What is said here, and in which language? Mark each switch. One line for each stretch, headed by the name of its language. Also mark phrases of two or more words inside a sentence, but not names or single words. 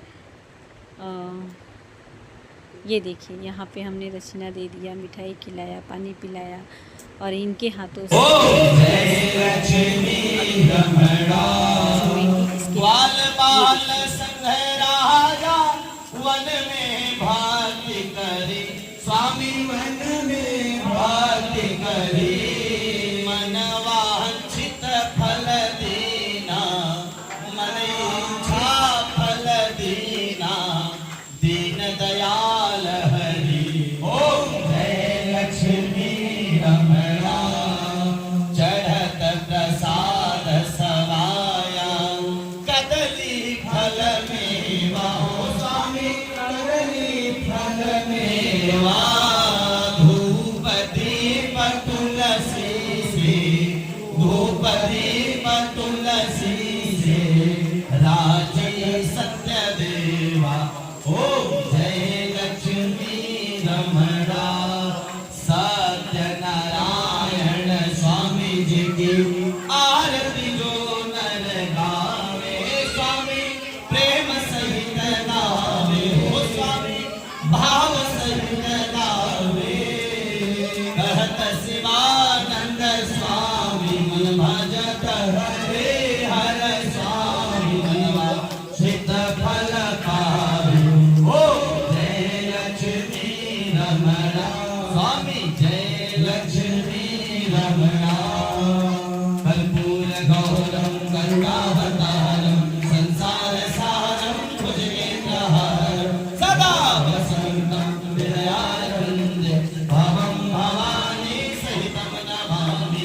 Hindi: ये देखिए, यहाँ पे हमने दक्षिणा दे दिया, मिठाई खिलाया, पानी पिलाया, और इनके हाथों से वन में भाग्य करी स्वामी, वन में भाग्य करी, मन वांछित फल दीना, मन इच्छा फल दीना, दीन दयाल हरि। ओम जय लक्ष्मी रमणा, चढ़त प्रसाद सवाया, कदली फल मेवा, धूप दीप तुलसी से, धूप दीप तुलसी से, राजी सत्य देवा। ओम जय लक्ष्मी रमणा, सत्य नारायण स्वामी जी की आरती जो नर गावे, स्वामी प्रेम सहित गावे, हो स्वामी भाव सहित गावे। कहत शिवानंद स्वामी मन भजत हरे हर स्वामी, मन चित फल पावे। ओ जय लक्ष्मी रमणा, स्वामी जय लक्ष्मी रमणा।
Sanskrit: कर्पूर गौरम करुणावतारम, संसार सारम भुजगेन्द्रहारम, सदा वसंतं हृदयारविन्दे, भवं भवानी सहितं नमामि।